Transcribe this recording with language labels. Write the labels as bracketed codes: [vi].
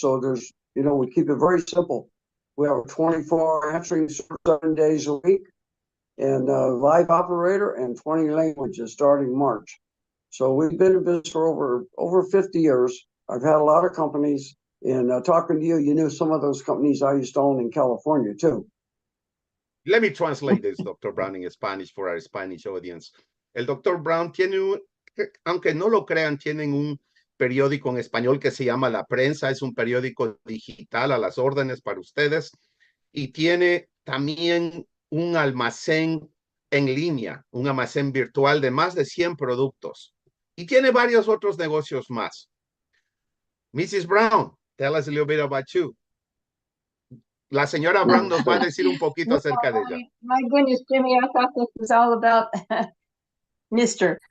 [en] So there's, we keep it very simple. We have a 24-hour answering 7 days a week, and a live operator, and 20 languages starting March. So we've been in business for over 50 years. I've had a lot of companies, and talking to you, you knew some of those companies I used to own in California too. Let me translate this, Dr. Brown, in Spanish for our Spanish audience. [es] El Dr. Brown tiene, aunque no lo crean, tienen un periódico en español que se llama La Prensa. Es un periódico digital a las órdenes para ustedes. Y tiene también un almacén en línea, un almacén virtual de más de 100 productos. y tiene varios otros negocios más. [en] Mrs. Brown, tell us a little bit about you. [es] La señora Brown nos va a decir un poquito acerca de ella. [en] My goodness, Jimmy, I thought this was all about Mr.